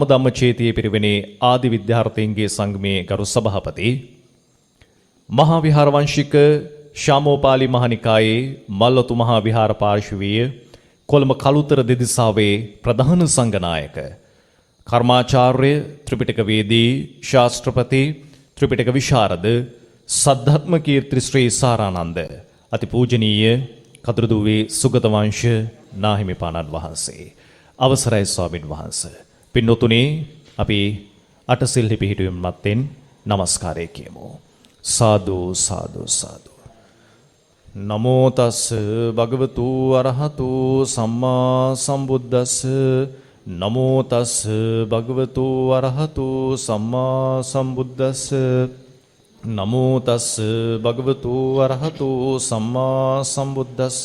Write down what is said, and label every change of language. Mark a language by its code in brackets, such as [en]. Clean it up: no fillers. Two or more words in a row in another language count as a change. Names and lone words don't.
[si] ධම්මචේතියේ පිරිවෙනේ ආදි විද්‍යාර්ථීන්ගේ සංගමේ ගරු සභාපති මහා විහාර වංශික ශාමෝපාලි මහනිකායේ මල්වතු මහා විහාර පාර්ශවීය කොළඹ කළුතර දෙදිසාවේ ප්‍රධාන සංඝනායක කර්මාචාර්ය ත්‍රිපිටකවේදී ශාස්ත්‍රපති ත්‍රිපිටක විශාරද සද්ධර්ම කීර්ති ශ්‍රී සාරානන්ද අතිපූජනීය කතුරුදුවේ සුගත වංශ නාහිමිපාණන් වහන්සේ අවසරයි ස්වාමින් වහන්සේ. පින්නතුනි අපි අටසිල් පිහිටුවීම මත්තෙන් নমස්කාරය කියමු. සාදු සාදු සාදු. [pi] නමෝ තස් භගවතු අරහතු සම්මා සම්බුද්දස්ස. නමෝ තස් භගවතු අරහතු සම්මා සම්බුද්දස්ස. නමෝ තස් භගවතු අරහතු සම්මා සම්බුද්දස්ස.